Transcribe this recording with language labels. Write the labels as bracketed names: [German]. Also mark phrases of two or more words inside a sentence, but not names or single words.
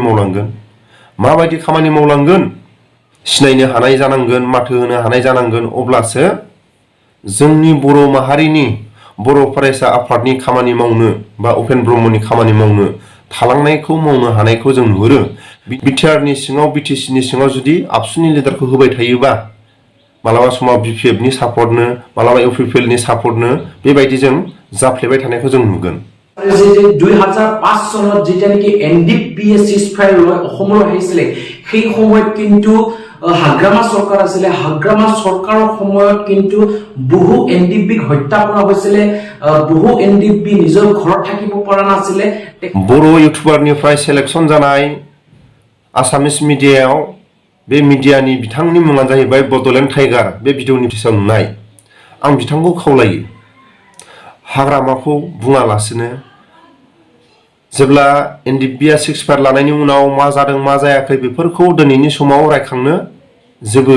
[Bodo] खामानि मावलांगोन सिनायनो हानाय जानांगोन माथो होनो हानाय जानांगोन अब्लासो जोंनि बर' माहारिनि बर' फरायसा आफादनि खामानि मावनो बा उपेन ब्रह्मनि खामानि मावनो थालांनायखौ मावनो हानायखौ जों नुहुरो बिटिआरनि सिङाव बिटिसिनि सिङाव जुदि आबसुनि लिडारखौ होबाय थायोबा मालाबा समाव बिपिएफनि सापर्टनो मालाबा इउपिपिएलनि सापर्टनो बेबायदि जों जाफ्लेबाय थानायखौ जों नुगोन [Assamese] 2005 চনত যেতিয়া নেকি এনডিপিএ সিজফায়াৰ লৈ অসমলৈ আহিছিলে সেই সময়ত কিন্তু হাগ্ৰামা চৰকাৰ আছিলে হাগ্ৰামা চৰকাৰৰ সময়ত কিন্তু বহু এনডিপিক হত্যা কৰা হৈছিল বহু এনডিপি নিজৰ ঘৰত থাকিব পৰা নাছিলে [Bodo] बर' ইউটিউবাरनिफ्राय सिलेक्शन जानाय आसामिस मिडियायाव बे मिडियानि बिथांनि मुङानो जाहैबाय बड'लेण्ड टाइगार बे भिडिअनि टिसाव नुनाय आं बिथांखौ खावलायो हाग्रामाखौ बुङालासिनो जेब्ला एनडिपिआ सिक्सफायार लानायनि उनाव मा जादों मा जायाखै बेफोरखौ दिनैनि समाव रायखांनो जेबो